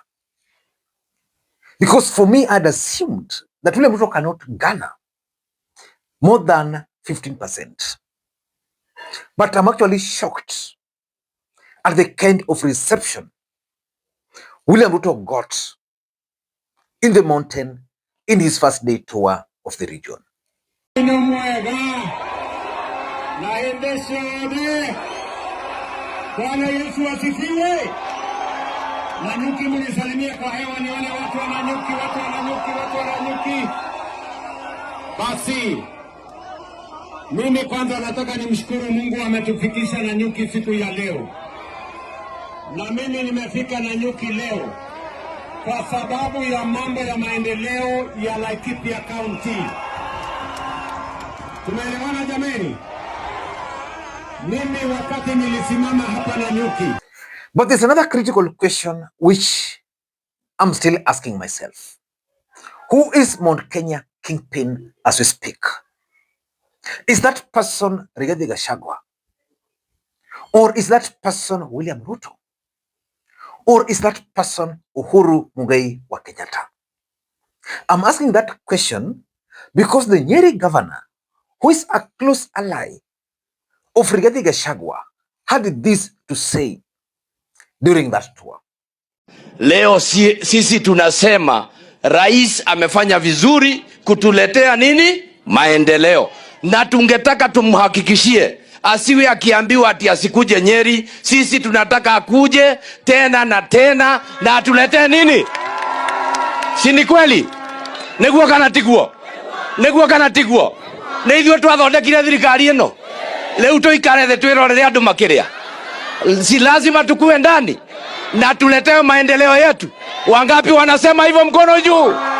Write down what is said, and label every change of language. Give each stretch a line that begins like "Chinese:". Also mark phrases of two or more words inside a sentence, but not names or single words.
English: Because for me, I'd assumed that William Ruto cannot garner more than 15%. But I'm actually shocked at the kind of reception William Ruto got in the mountain in his first day tour of the region.
Swahili: Bwana Yesu asifiwe. Nanyuki mnisalimie kwa hewa nione watu wananyuki, watu wananyuki, watu wananyuki. Basi mimi kwanza nataka nimshukuru Mungu ametufikisha Nanyuki siku ya leo. Na mimi nimefika Nanyuki leo kwa sababu ya mambo ya maendeleo ya Laikipia County. Tumeelewana jameni? Mimi wakati nilisimama hapa Nanyuki.
English: But there's another critical question which I'm still asking myself. Who is Mount Kenya kingpin as we speak? Is that person Rigathi Gachagua? Or is that person William Ruto? Or is that person Uhuru wa Kenyatta? I'm asking that question because the Nyeri governor, who is a close ally of Rigathi Gachagua, had this to say during that tour.
Swahili: Leo sisi tunasema rais amefanya vizuri kutuletea nini? Maendeleo. Na tungetaka tumhakikishie asiwe akiambiwa ati asikuje Nyeri. Sisi tunataka akuje tena na tena na atuletee nini? Si ni kweli?
Kikuyu: Neguo kana tiguo? Neguo kana tiguo? Na ithuĩ twathondekire thirikari ĩno. Leo tuikare thĩ twĩrorere andũ makĩrĩa.
Swahili: Si lazima tukue ndani na tuletee maendeleo yetu. Wangapi wanasema hivyo mkono juu?